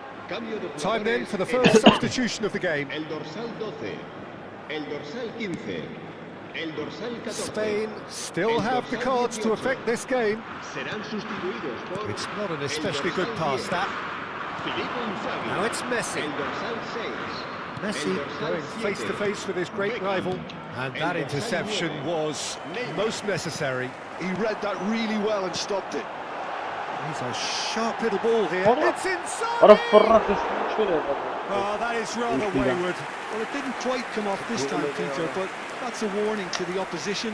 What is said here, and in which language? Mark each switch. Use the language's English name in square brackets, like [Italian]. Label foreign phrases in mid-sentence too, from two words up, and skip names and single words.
[Spanish] Cambio de [English] Time then [Spanish] jugadores [English] for the [Spanish] en [English] first [Spanish] el- [English] substitution of the game. [Spanish] El dorsal 12, el dorsal 15, el dorsal 14. [English] Spain still have the cards to affect this game. [Spanish] Serán sustituidos por [English] It's not an [Spanish] el [English] especially good [Spanish] dorsal [English] pass, [Spanish] 10, [English] that. Filippo Inzaghi. Now it's Messi. [Spanish] El dorsal 6. [English] Messi going face to face with his great rival. And that interception was most necessary. He read that really well and stopped it. He's a sharp little ball here. It's inside! Ara فرات شويه. Oh, that is rather wayward. Well, it didn't quite come off this time, Peter, but that's a warning to the opposition.